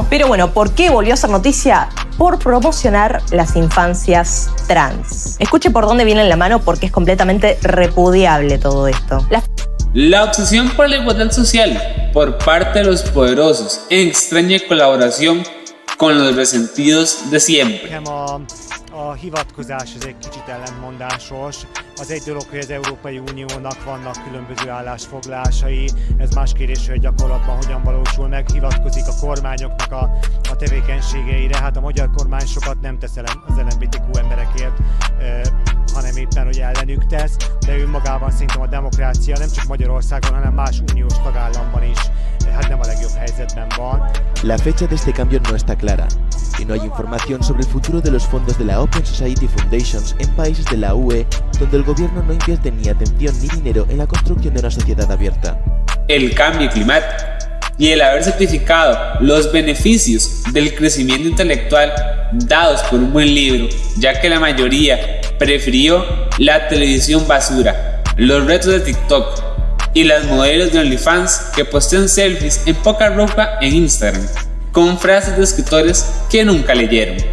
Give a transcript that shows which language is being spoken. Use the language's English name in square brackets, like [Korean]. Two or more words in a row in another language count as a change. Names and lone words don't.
[Spanish] Pero bueno, ¿por qué volvió a ser noticia? Por promocionar las infancias trans. Escuche por dónde viene la mano porque es completamente repudiable todo esto. La obsesión por la igualdad social por parte de los poderosos en extraña colaboración con los resentidos de siempre. [Hungarian] A hivatkozás ez egy kicsit ellentmondásos. Az egy dolog, hogy az Európai Uniónak vannak különböző állásfoglalásai, ez más kérdés, hogy gyakorlatban hogyan valósul meg, hivatkozik a kormányoknak a tevékenységeire. Hát a magyar kormány sokat nem tesz az LMBTQ emberekért, hanem éppen, hogy ellenük tesz, de önmagában szerintem a demokrácia nem csak Magyarországon, hanem más uniós tagállamban is hát nem a legjobb helyzetben van. [Spanish] La fecha de este cambio no está clara y no hay información sobre el futuro de los fondos de la Open Society Foundations en países de la UE donde el gobierno no invierte ni atención ni dinero en la construcción de una sociedad abierta. El cambio climático y el haber certificado los beneficios del crecimiento intelectual dados por un buen libro, ya que la mayoría prefirió la televisión basura, los retos de TikTok y las modelos de OnlyFans que postean selfies en poca ropa en Instagram, con frases de escritores que nunca leyeron.